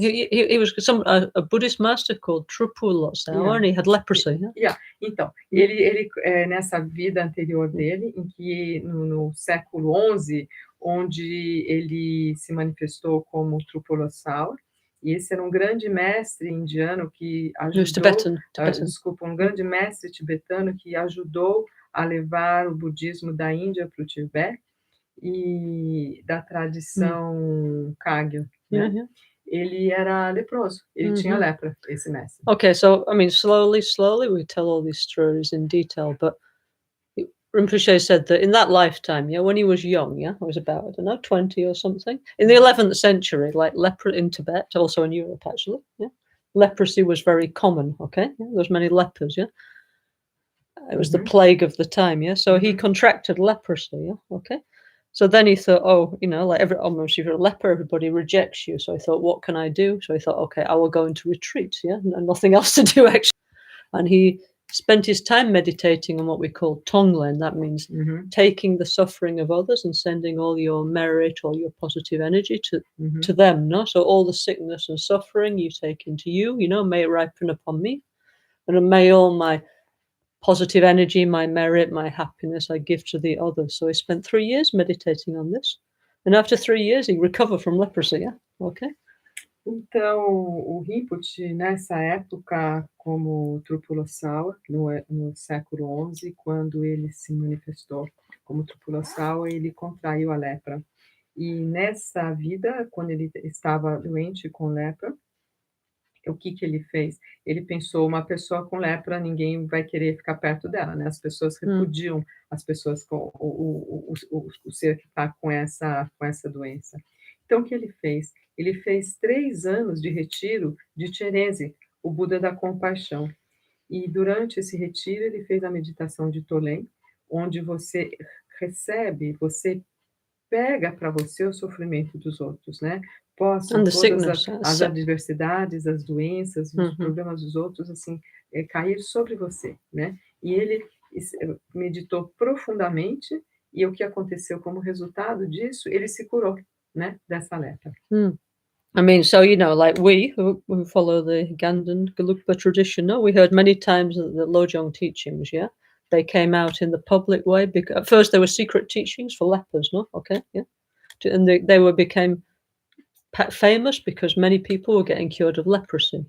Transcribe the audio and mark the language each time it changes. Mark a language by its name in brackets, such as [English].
[English] He was a Buddhist master called Trupo Lotsawa, and he had leprosy. [Portuguese] Então, ele nessa vida anterior dele, em que no século XI, onde ele se manifestou como Trupo Lotsawa, e esse era um grande mestre indiano que ajudou, um grande mestre tibetano que ajudou a levar o budismo da Índia para o Tibete e da tradição Kagyu, né? Ele era leproso, ele tinha lepra, esse mestre. [English] Okay, so I mean, slowly we tell all these stories in detail, but Rinpoche said that in that lifetime, when he was young, it was about, I don't know, 20 or something. In the 11th century, like leprosy in Tibet, also in Europe actually, leprosy was very common, okay? There was many lepers, It was the plague of the time, yeah? So he contracted leprosy, yeah? Okay. So then he thought, oh, you know, like almost if you're a leper, everybody rejects you. So he thought, what can I do? So he thought, okay, I will go into retreat, yeah? And nothing else to do, actually. And he spent his time meditating on what we call tonglen. That means taking the suffering of others and sending all your merit, all your positive energy to them, no? So all the sickness and suffering you take into you, you know, may it ripen upon me. And may all my positive energy, my merit, my happiness, I give to the others. So he spent 3 years meditating on this. And after 3 years, he recovered from leprosy, yeah? Okay. [Portuguese] Então, o Rinpoche, nessa época, como Trupulasawa, no século XI, quando ele se manifestou como Trupulasawa, ele contraiu a lepra. E nessa vida, quando ele estava doente com lepra, o que ele fez? Ele pensou, uma pessoa com lepra, ninguém vai querer ficar perto dela, né? As pessoas repudiam as pessoas com o ser que está com essa doença. Então, o que ele fez? Ele fez 3 anos de retiro de Therese, o Buda da compaixão. E durante esse retiro, ele fez a meditação de Tolém, onde você recebe, você pega para você o sofrimento dos outros, né? Possam todas as adversidades, as doenças, os problemas dos outros, assim, cair sobre você, né? E ele meditou profundamente, e o que aconteceu como resultado disso, ele se curou, né, dessa lepra. [English] I mean, so, you know, like we who follow the Kadampa tradition, no, we heard many times that the Lojong teachings, yeah, they came out in the public way. Because at first, there were secret teachings for lepers, no, okay, yeah, and they became famous because many people were getting cured of leprosy.